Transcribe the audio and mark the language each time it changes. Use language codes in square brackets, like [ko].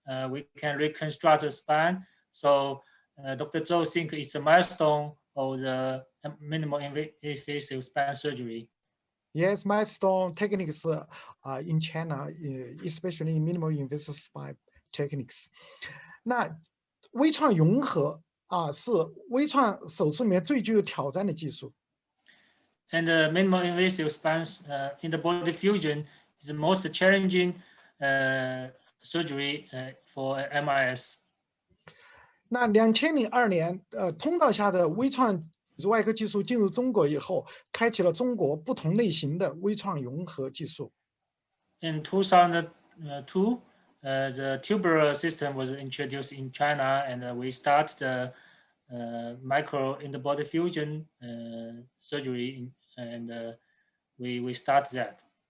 [en] We can reconstruct the spine. So Dr. Zhou thinks it's a milestone of the minimal invasive spine surgery. Yes, milestone techniques in China, especially in minimal invasive spine techniques. [zh] 那微创融合是微创手术里面最具有挑战的技术。 [en] And minimal invasive spine in the body fusion is the most challenging surgery for MIS. [zh] 那2002年，通道下的微创脊柱外科技术进入中国以后，开启了中国不同类型的微创融合技术。 [en] In 2002, the tubular system was introduced in China, and we start the micro in the body fusion surgery, and we start that.